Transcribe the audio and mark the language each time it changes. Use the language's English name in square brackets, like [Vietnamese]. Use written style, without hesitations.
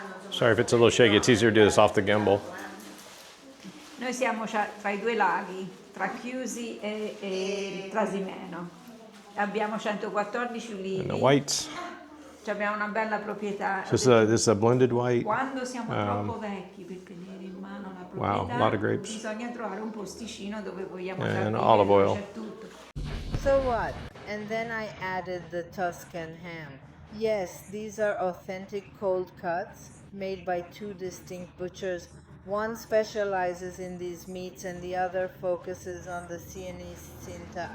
[English] Sorry if it's a little shaky, it's easier to do this off the gimbal. [Italian] Noi siamo tra i 2 laghi, tra Chiusi e Trasimeno. Abbiamo 114 ulivi. [English] And the whites. [Italian] Abbiamo una bella proprietà. [English] This is a blended white. [Italian] Quando siamo troppo vecchi per tenere in mano la proprietà, [English] Wow, a lot of grapes. [Italian] Bisogna trovare un posticino dove vogliamo [English] And olive oil. [Italian] c'è tutto. [English] So what? And then I added the Tuscan ham. Yes, these are authentic cold cuts made by two distinct butchers. One specializes in these meats and the other focuses on the Sienese cinta.